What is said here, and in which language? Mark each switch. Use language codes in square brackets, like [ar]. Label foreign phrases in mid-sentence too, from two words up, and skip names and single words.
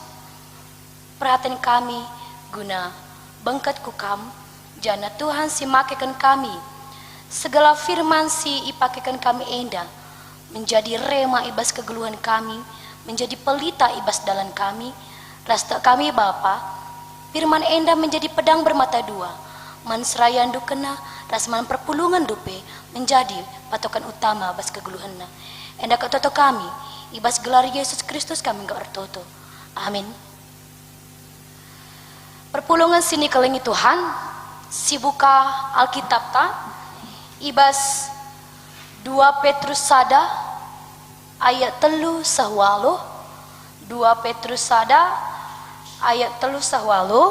[btx] perhatian kami guna bengket kukam jana Tuhan simakekan kami segala firman si ipakekan kami enda menjadi rema ibas kegeluhan kami, menjadi pelita ibas dalan kami rasta kami Bapa, firman enda [id] menjadi pedang bermata dua, [btx] man serayandu kena rasman perpulungan dupe [id] menjadi patokan utama [btx] bas kegeluhanna. Enda katoto kami ibas gelar Yesus Kristus kami gak ertoto. Amin. Perpulungan sini kelingi Tuhan, sibuka Alkitab ta ibas 2 Petrus sada ayat 3 sahwalo, 2 Petrus sada ayat 3 sahwalo.